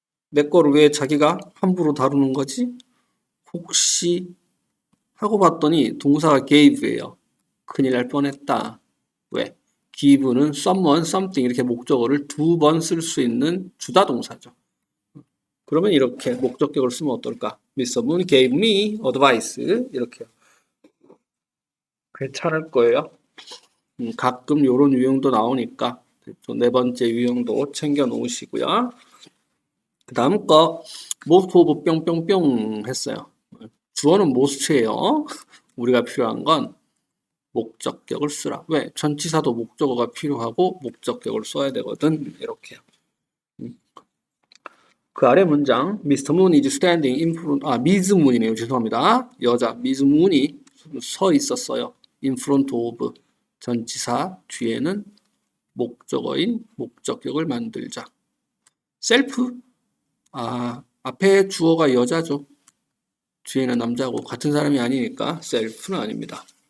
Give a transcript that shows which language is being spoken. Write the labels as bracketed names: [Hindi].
[Korean] 내 거를 왜 자기가 함부로 다루는 거지? 혹시 하고 봤더니 동사가 gave예요. 큰일 날 뻔했다. 왜? give는 someone, something 이렇게 목적어를 두 번 쓸 수 있는 주다 동사죠. 그러면 이렇게 목적격을 쓰면 어떨까? [English] Mr. Moon gave me advice [Korean] 이렇게 괜찮을 거예요. 가끔 이런 유형도 나오니까 네 번째 유형도 챙겨 놓으시고요. 그 다음 거 most of 뿅뿅뿅 했어요. 주어는 most예요. 우리가 필요한 건 목적격을 쓰라. 왜? 전치사도 목적어가 필요하고 목적격을 써야 되거든. 이렇게요. 그 아래 문장 Mr. [English] Moon is standing in front Miss Moon이네요. [Korean] 죄송합니다. 여자 Miss Moon이 서 있었어요. [English] In front of [Korean] 전치사 뒤에는 목적어인 목적격을 만들자. self 앞에 주어가 여자죠. 뒤에는 남자고 같은 사람이 아니니까 self는 아닙니다.